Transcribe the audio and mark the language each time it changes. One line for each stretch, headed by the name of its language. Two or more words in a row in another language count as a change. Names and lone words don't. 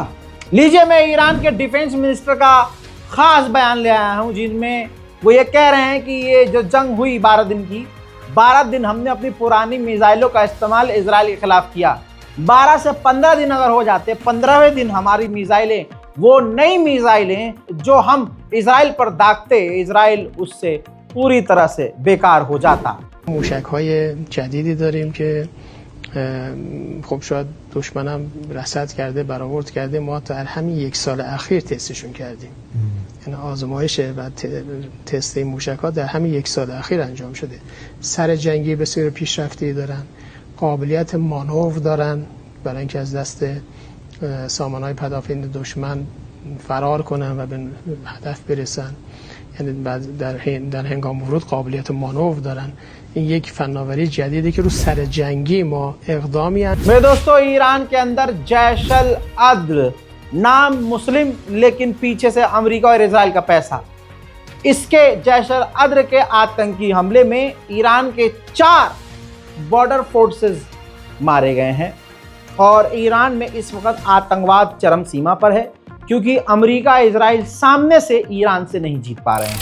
Hindi: लीजिए, मैं ईरान के
English: defense minister
Hindi: का खास बयान ले आया हूं जिनमें वो ये कह रहे हैं कि ये जो जंग हुई 12 दिन की, 12 दिन हमने अपनी पुरानी मिसाइलों का इस्तेमाल इजराइल के खिलाफ किया। 12 से 15 दिन अगर हो जाते, 15वें दिन हमारी मिसाइलें, वो नई मिसाइलें जो हम इजराइल पर दागते, इजराइल उससे पूरी तरह से बेकार हो जाता।
Persian: موشک‌های جدیدی داریم که خب شاید دشمنم رصد کرده، برآورد کرده، ما در همین 1 سال اخیر تستشون کردیم. یعنی آزمایش و تست این موشک‌ها در همین 1 سال اخیر انجام شده. سر جنگی بسیار پیشرفته دارن، قابلیت مانور دارن برای اینکه از دست سامانه‌های پدافند دشمن فرار کنن و به هدف برسن. یعنی در هنگام ورود قابلیت مانور دارن. این یک فناوری جدیدی که رو سر جنگی ما اقدامی है।
Hindi: मेरे दोस्तों, ईरान के अंदर जैशल अद्र, नाम मुस्लिम लेकिन पीछे से अमेरिका और इजराइल का पैसा। इसके जैशल अद्र के आतंकी हमले में ईरान के 4
English: border forces
Hindi: मारे गए हैं और ईरान में इस वक्त आतंकवाद चरम सीमा पर है क्योंकि अमेरिका इजराइल सामने से ईरान से नहीं जीत पा रहे हैं।